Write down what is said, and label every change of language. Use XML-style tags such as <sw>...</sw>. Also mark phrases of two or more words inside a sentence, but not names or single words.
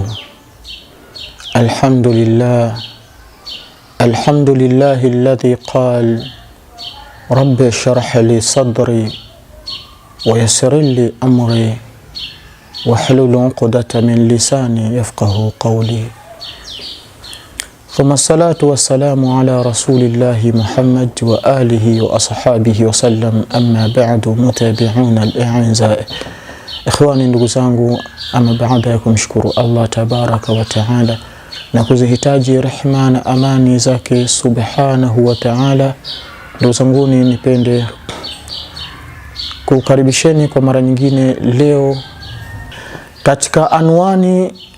<ar>الحمد لله الذي قال رب اشرح لي صدري ويسر لي أمري واحلل عقدة من لساني يفقه قولي. ثم الصلاة والسلام على رسول الله محمد وآله وأصحابه وسلم. أما بعد متابعون الأعزاء إخواني</ar> <sw>ndugu zangu, ama baada ya kumshukuru Allah</sw> <ar>تبارك وتعالى</ar> <sw>na kuzihitaji rehema na amani zake</sw> <ar>سبحانه وتعالى,</ar> <sw>ndugu zangu nipende kukaribisheni kwa mara nyingine leo katika anwani</sw>